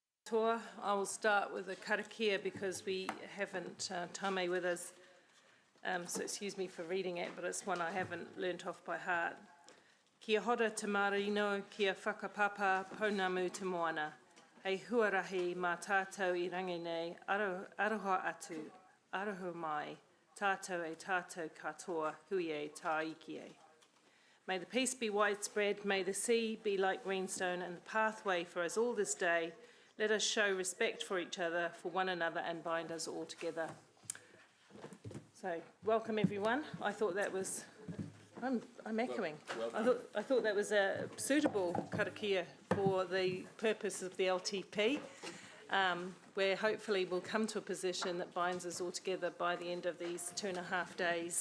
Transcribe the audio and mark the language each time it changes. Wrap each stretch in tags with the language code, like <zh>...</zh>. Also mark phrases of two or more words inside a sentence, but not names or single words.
<mi>katoa.</mi> <en>I will start with the karakia because we haven't Tame with us, so excuse me for reading it, but it's one I haven't learnt off by heart.</en> <mi>Kia hora te marino, kia whakapapa, pounamu te moana. Hei huarahi mā tātou I rangi nei, aroha atu, aroha mai, tātou e tātou katoa, hui e tā iki e.</mi> <en>May the peace be widespread, may the sea be like greenstone and the pathway for us all this day. Let us show respect for each other, for one another, and bind us all together. So, welcome everyone. I thought that was, I'm echoing. I thought that was a suitable karakia for the purpose of the LTP, where hopefully we'll come to a position that binds us all together by the end of these 2.5 days.</en>